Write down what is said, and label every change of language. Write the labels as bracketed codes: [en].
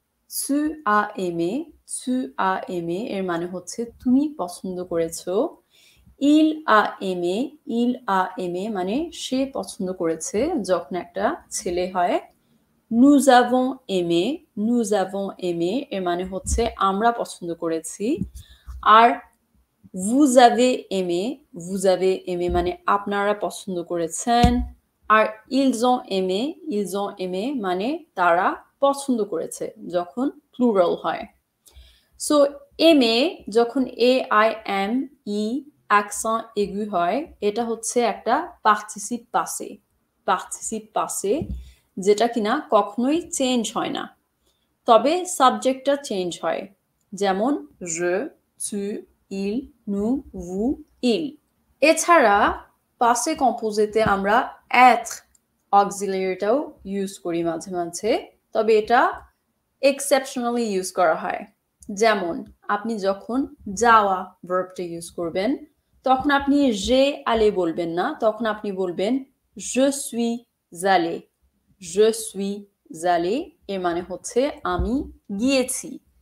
[fr] tu as aimé, tu as aimé [bn] এর মানে হচ্ছে তুমি পছন্দ করেছো। [fr] il a aimé, il a aimé [bn] মানে সে পছন্দ করেছে যখন একটা ছেলে হয়। [fr] nous avons aimé, nous avons aimé [bn] এর মানে হচ্ছে আমরা পছন্দ করেছি। আর [fr] vous avez aimé, vous avez aimé [bn] মানে আপনারা পছন্দ করেছেন। আর [fr] ils ont aimé, ils ont aimé [bn] মানে তারা পছন্দ করেছে যখন প্লুরাল হয়। সো এমএ যখন AIME অ্যাকসেন্ট এগু হয়, এটা হচ্ছে একটা পার্টিসিপ পাসে। পার্টিসিপ পাসে যেটা কিনা কখনোই চেঞ্জ হয় না, তবে সাবজেক্টটা চেঞ্জ হয়। [fr] যেমন je, tu, il, nous, vous, il। [bn] এছাড়া পাসে কম্পোজিটে আমরা être অক্সিলিয়ারিটাও ইউজ করি মাঝে মাঝে, তবে এটা এক্সেপশনালি ইউজ করা হয়। যেমন আপনি যখন যাওয়া ভার্বটা ইউজ করবেন, তখন আপনি যে আলে বলবেন না, তখন আপনি বলবেন [fr] je suis allé, je suis allé [bn] এর মানে হচ্ছে আমি গিয়েছি।